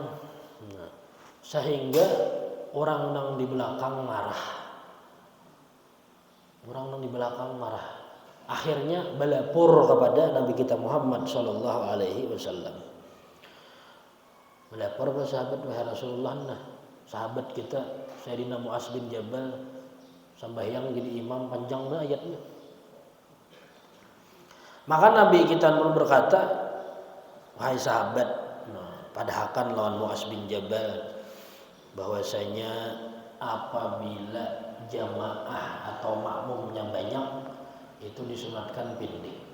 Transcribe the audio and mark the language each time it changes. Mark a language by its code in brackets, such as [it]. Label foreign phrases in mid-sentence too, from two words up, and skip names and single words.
[id] Sehingga orang yang di belakang marah. Akhirnya melapor kepada Nabi kita Muhammad [ar] صلى الله عليه وسلم. [id] Melapor ke sahabat, wahai Rasulullah, sahabat kita Sayyidina Mu'az bin Jabal sembahyang jadi imam panjangnya ayatnya. Maka Nabi kita pun berkata, wahai sahabat, padahkan lawan Mu'az bin Jabal bahwasanya apabila jamaah atau makmumnya banyak itu disunatkan pendek.